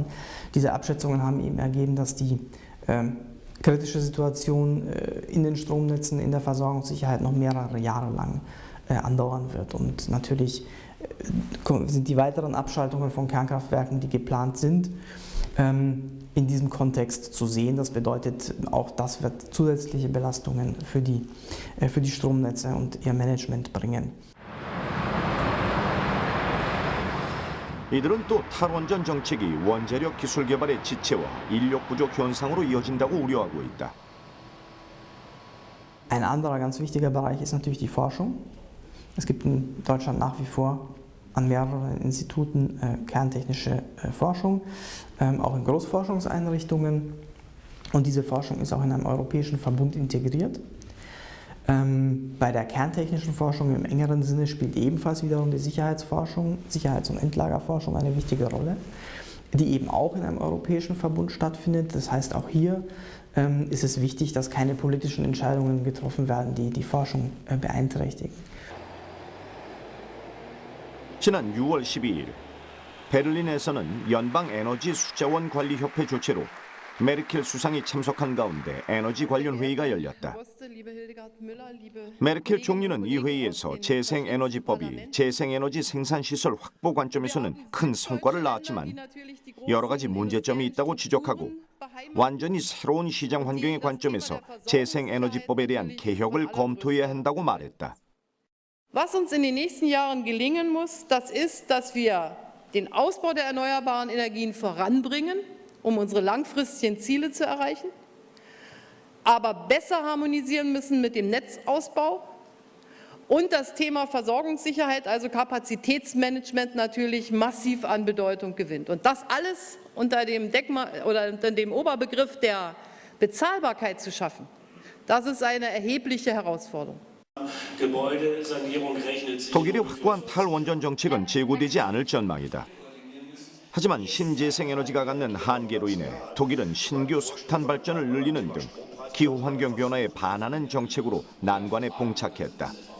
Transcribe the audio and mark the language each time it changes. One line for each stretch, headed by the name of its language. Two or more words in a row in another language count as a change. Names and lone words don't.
German: Diese Abschätzungen haben eben ergeben, dass die kritische Situation in den Stromnetzen, in der Versorgungssicherheit noch mehrere Jahre lang andauern wird. Und natürlich sind die weiteren Abschaltungen von Kernkraftwerken, die geplant sind, in diesem Kontext zu sehen. Das bedeutet, auch das wird zusätzliche Belastungen für die Stromnetze und ihr Management bringen.
Korean: 이들은 또 탈원전 정책이 원자력 기술 개발의 지체와 인력 부족 현상으로 이어진다고 우려하고 있다.
German: Ein anderer ganz wichtiger Bereich ist natürlich die Forschung. Es gibt in Deutschland nach wie vor an mehreren Instituten kerntechnische Forschung, auch in Großforschungseinrichtungen. Und diese Forschung ist auch in einem europäischen Verbund integriert. Bei der kerntechnischen Forschung im engeren Sinne spielt ebenfalls wiederum die Sicherheitsforschung, Sicherheits- und Endlagerforschung eine wichtige Rolle, die eben auch in einem europäischen Verbund stattfindet. Das heißt, auch hier ist es wichtig, dass keine politischen Entscheidungen getroffen werden, die die Forschung beeinträchtigen.
Korean: 지난 6월 12일 베를린에서는 연방 에너지 숫자원 관리 협회 주최로 메르켈 수상이 참석한 가운데 에너지 관련 회의가 열렸다. 메르켈 총리는 이 회의에서 재생에너지법이 재생에너지 생산시설 확보 관점에서는 큰 성과를 낳았지만 여러 가지 문제점이 있다고 지적하고 완전히 새로운 시장 환경의 관점에서 재생에너지법에 대한 개혁을 검토해야 한다고 말했다.
German: Was uns in den nächsten Jahren gelingen muss, das ist, dass wir den Ausbau der erneuerbaren Energien voranbringen, um unsere langfristigen Ziele zu erreichen, aber besser harmonisieren müssen mit dem Netzausbau. Und das Thema Versorgungssicherheit, also Kapazitätsmanagement, natürlich massiv an Bedeutung gewinnt. Und das alles unter dem Deckmal oder unter dem Oberbegriff der Bezahlbarkeit zu schaffen, das ist eine erhebliche Herausforderung.
Korean: 독일이 확고한 탈원전 정책은 재고되지 않을 전망이다. 하지만 신재생에너지가 갖는 한계로 인해 독일은 신규 석탄 발전을 늘리는 등 기후환경 변화에 반하는 정책으로 난관에 봉착했다.